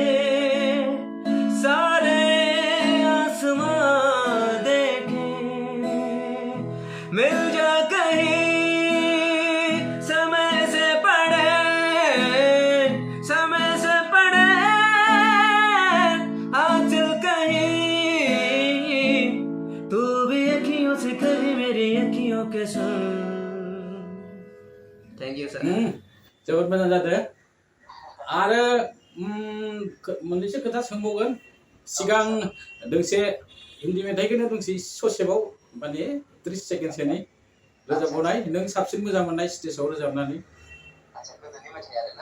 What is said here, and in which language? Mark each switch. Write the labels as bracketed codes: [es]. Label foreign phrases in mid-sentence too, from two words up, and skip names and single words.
[hi] सारे आसमां देखे मिल जा कहीं समय से पड़े आंचल कहीं तू भी अखियों से कभी मेरी अखियों के सुन [en] thank you sir [brx] जोबोद मोजां जादों आरो मोननैसो खोथा सोंबावगोन सिगां दोंसे हिन्दी मेथाइखौनो दोंसे ससेबाव माने 30 सेकेन्डसोनि रोजाबनाय नों साबसिन मोजां मोननाय स्टेजाव रोजाबनानै आच्छा गोदोनि मेथाइ आरोना